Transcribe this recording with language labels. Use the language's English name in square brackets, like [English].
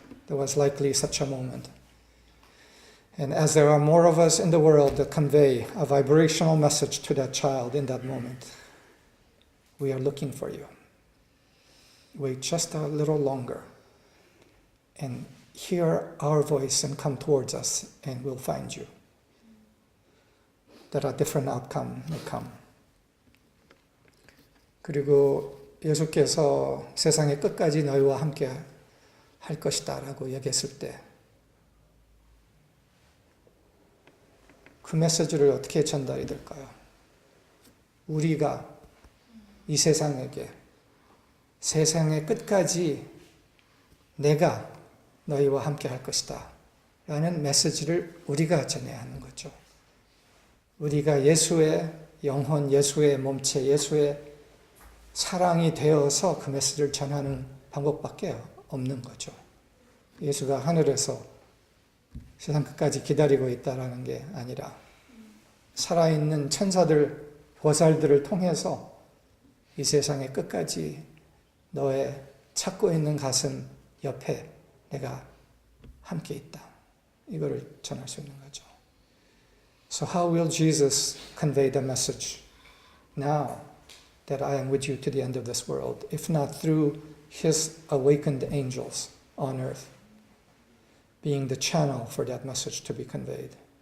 [English] there was likely such a moment. And as there are more of us in the world that convey a vibrational message to that child in that moment, we are looking for you. Wait just a little longer and hear our voice and come towards us, and we'll find you. That a different outcome may come. [Korean] 그리고 예수께서 세상의 끝까지 너희와 함께 할 것이다 라고 얘기했을 때 그 메시지를 어떻게 전달이 될까요? 우리가 이 세상에게 세상의 끝까지 내가 너희와 함께 할 것이다 라는 메시지를 우리가 전해야 하는 거죠. 우리가 예수의 영혼, 예수의 몸체, 예수의 사랑이 되어서 그 메시지를 전하는 방법밖에 없는 거죠. 예수가 하늘에서 세상 끝까지 기다리고 있다라는 게 아니라 살아있는 천사들, 보살들을 통해서 이 세상의 끝까지 너의 찾고 있는 가슴 옆에 내가 함께 있다. 이거를 전할 수 있는 거죠. [English] So how will Jesus convey the message now that I am with you to the end of this world, if not through his awakened angels on earth, being the channel for that message to be conveyed.